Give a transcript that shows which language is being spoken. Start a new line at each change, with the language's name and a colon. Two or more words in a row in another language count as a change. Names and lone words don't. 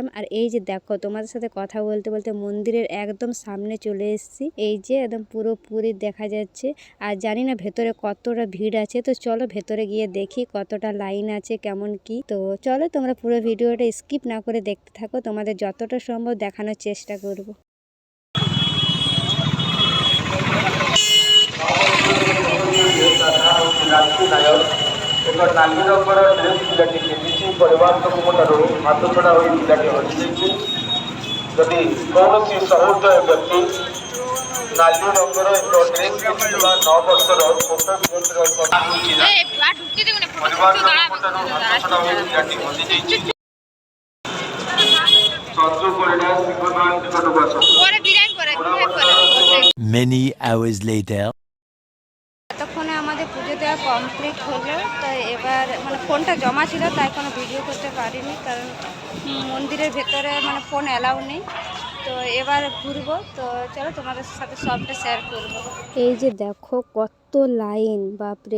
Bangla: আর এই যে দেখো, তোমাদের সাথে কথা বলতে বলতে মন্দিরের একদম সামনে চলে এসেছি। এই যে একদম পুরোপুরি দেখা যাচ্ছে। আর জানি না ভেতরে কতটা ভিড় আছে। তো চলো ভেতরে গিয়ে দেখি কতটা লাইন আছে, কেমন কি। তো চলো, তোমরা পুরো ভিডিওটা স্কিপ না করে দেখতে থাকো, তোমাদের যতটা সম্ভব দেখানোর চেষ্টা করব।
Odia: ଏକ ନାଲି ରଙ୍ଗର ଡ୍ରେସ୍ ପିଲାଟି ପିନ୍ଧିଛି। ପରିବାରଙ୍କ ଠାରୁ ହାତ ଛଡ଼ା ହୋଇ ପିଲାଟି ହଜିଯାଇଛି। ଯଦି କୌଣସି ସହୃଦୟ ବ୍ୟକ୍ତି ନାଲି ରଙ୍ଗର ଏକ ଡ୍ରେସ୍ ପିନ୍ଧିଥିବା 9 ବର୍ଷର ଛୋଟ ଝିଅଟିର ପରିବାରଙ୍କ ଠାରୁ ହାତ ଛଡ଼ା ହୋଇ ପିଲାଟି ହଜିଯାଇଛି। ସଞ୍ଜୁ ପରିଡ଼ା ସିଂହନାଥ ନିକଟକୁ ଆସନ୍ତୁ।
English: Many hours later.
Bangla: এতক্ষণে আমাদের পুজো দেওয়া কমপ্লিট হলো। তো এবার মানে ফোনটা জমা ছিল, তাই কোনো ভিডিও করতে পারিনি, কারণ মন্দিরের ভেতরে মানে
English: phone allow
Bangla: নেই। তো এবার ঘুরবো। তো চলো, তোমাদের সাথে সবটা শেয়ার করবো। এই যে দেখো, কত লাইন, বাপরে।